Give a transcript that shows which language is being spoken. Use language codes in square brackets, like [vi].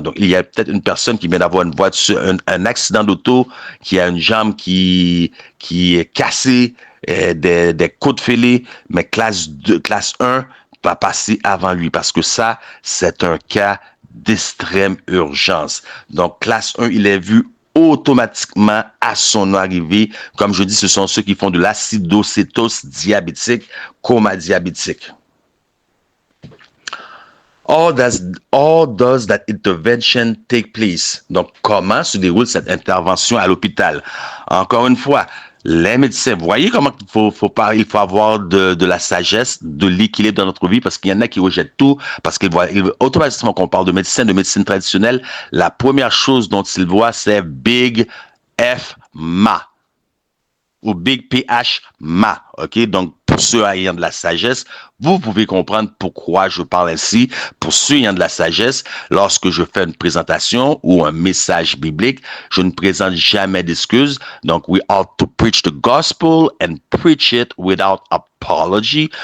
[fr] Donc, il y a peut-être une personne qui vient d'avoir une voiture, un accident d'auto, qui a une jambe qui est cassée, des côtes fêlées, mais classe 1 va passer avant lui parce que ça, c'est un cas d'extrême urgence. Donc, classe 1, il est vu automatiquement à son arrivée. Comme je dis, ce sont ceux qui font de l'acidocétose diabétique, coma diabétique. [en] How does that intervention take place? [fr] Donc, comment se déroule cette intervention à l'hôpital? Encore une fois, les médecins, vous voyez comment il faut avoir de la sagesse, de l'équilibre dans notre vie, parce qu'il y en a qui rejettent tout, parce qu'ils voient, automatiquement qu'on parle de médecine traditionnelle, la première chose dont ils voient, c'est Big F Ma ou Big PH Ma, ok? Donc, pour ceux ayant de la sagesse, vous pouvez comprendre pourquoi je parle ainsi. Pour ceux ayant de la sagesse, lorsque je fais une présentation ou un message biblique, je ne présente jamais d'excuses. Donc, [en] we ought to preach the gospel and preach it without apology.